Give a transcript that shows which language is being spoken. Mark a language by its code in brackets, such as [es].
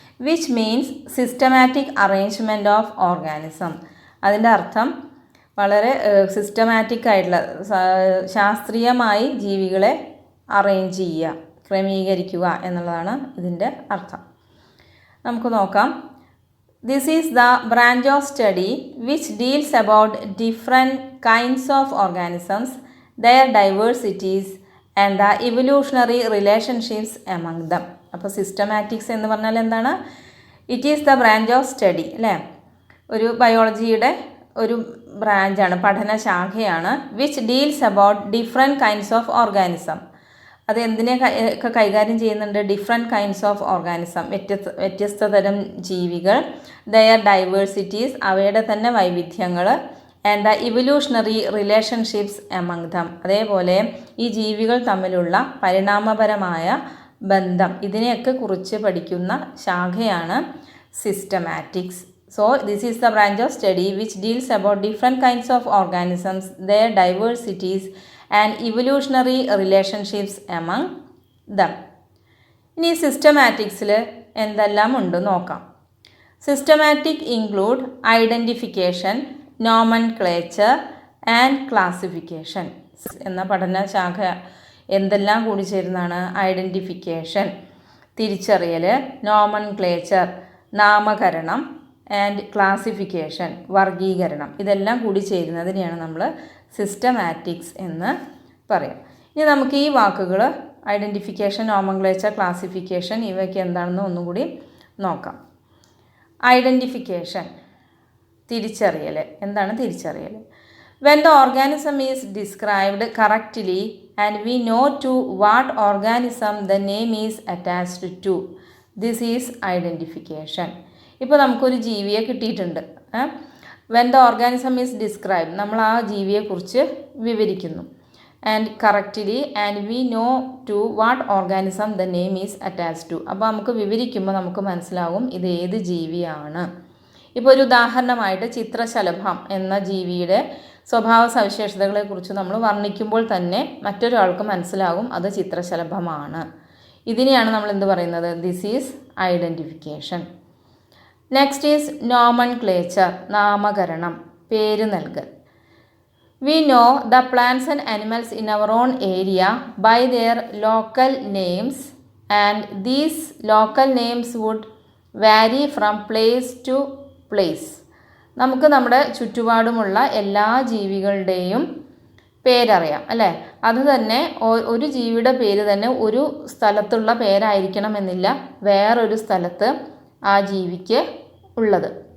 [en] Which means systematic arrangement of organism. [ml] അതിൻ്റെ അർത്ഥം വളരെ സിസ്റ്റമാറ്റിക് ആയിട്ടുള്ള, ശാസ്ത്രീയമായി ജീവികളെ അറേഞ്ച് ചെയ്യുക, ക്രമീകരിക്കുക എന്നുള്ളതാണ് ഇതിൻ്റെ അർത്ഥം. നമുക്ക് നോക്കാം. [en] This is the branch of study which deals about different kinds of organisms, their diversities and the evolutionary relationships among them. [ml] അപ്പോൾ സിസ്റ്റമാറ്റിക്സ് എന്ന് പറഞ്ഞാൽ എന്താണ്? [en] it is the branch of study [ml] അല്ലേ, ഒരു ബയോളജിയുടെ ഒരു ബ്രാഞ്ചാണ്, പഠനശാഖയാണ്. [en] Which deals about different kinds of organism. [ml] അത് എന്തിനെയൊക്കെ കൈകാര്യം ചെയ്യുന്നുണ്ട്? ഡിഫറെൻറ്റ് കൈൻഡ്സ് ഓഫ് ഓർഗാനിസം, വ്യത്യസ്ത തരം ജീവികൾ, [en] their diversities, [ml] അവയുടെ തന്നെ വൈവിധ്യങ്ങൾ, [en] and the evolutionary relationships among them, [ml] അതേപോലെ ഈ ജീവികൾ തമ്മിലുള്ള പരിണാമപരമായ ബന്ധം, ഇതിനെയൊക്കെ കുറിച്ച് പഠിക്കുന്ന ശാഖയാണ് systematics. [en] So this is the branch of study which deals about different kinds of organisms, their diversities and evolutionary relationships among them. [ml] ഇനി സിസ്റ്റമാറ്റിക്സിൽ എന്തെല്ലാം ഉണ്ട് നോക്കാം. [en] systematic include identification, nomenclature and classification [ml] എന്ന പഠനശാഖ എന്തെല്ലാം കൂടി ചേരുന്നതാണ്? ഐഡൻറ്റിഫിക്കേഷൻ, തിരിച്ചറിയൽ, നോമൻക്ലേച്ചർ, നാമകരണം, ആൻഡ് ക്ലാസിഫിക്കേഷൻ, വർഗീകരണം, ഇതെല്ലാം കൂടി ചേരുന്നതിനെയാണ് നമ്മൾ സിസ്റ്റമാറ്റിക്സ് എന്ന് പറയും. ഇനി നമുക്ക് ഈ വാക്കുകൾ ഐഡൻറ്റിഫിക്കേഷൻ, നോമൻക്ലേച്ചർ, ക്ലാസിഫിക്കേഷൻ ഇവയ്ക്ക് എന്താണെന്ന് ഒന്നുകൂടി നോക്കാം. ഐഡൻറ്റിഫിക്കേഷൻ, തിരിച്ചറിയൽ. എന്താണ് തിരിച്ചറിയൽ? [en] When the organism is described correctly and we know to what organism the name is attached to, this is identification. [ml] ഇപ്പോൾ നമുക്കൊരു ജീവിയെ കിട്ടിയിട്ടുണ്ട്. [en] When the organism is described, [ml] നമ്മൾ ആ ജീവിയെക്കുറിച്ച് വിവരിക്കുന്നു. [en] And correctly and we know to what organism the name is attached to. [ml] അപ്പോൾ നമുക്ക് വിവരിക്കുമ്പോൾ നമുക്ക് മനസ്സിലാവും ഇത് ഏത് ജീവിയാണ്. ഇപ്പോൾ ഒരു ഉദാഹരണമായിട്ട് ചിത്രശലഭം എന്ന ജീവിയുടെ സ്വഭാവ സവിശേഷതകളെക്കുറിച്ച് നമ്മൾ വർണ്ണിക്കുമ്പോൾ തന്നെ മറ്റൊരാൾക്ക് മനസ്സിലാകും അത് ചിത്രശലഭമാണ്. ഇതിനെയാണ് നമ്മൾ എന്ത് പറയുന്നത്? [en] This is identification. Next is nomenclature, [ml] നാമകരണം, പേര് നൽകൽ. [en] We know the plants and animals in our own area by their local names, and these local names would vary from place to place. [ml] നമുക്ക് നമ്മുടെ ചുറ്റുപാടുമുള്ള എല്ലാ ജീവികളുടെയും പേരറിയാം അല്ലേ? അത് തന്നെ ഒരു ജീവിയുടെ പേര് തന്നെ ഒരു സ്ഥലത്തുള്ള പേരായിരിക്കണമെന്നില്ല വേറൊരു സ്ഥലത്ത് ആ ജീവിക്ക് ഉള്ളത്.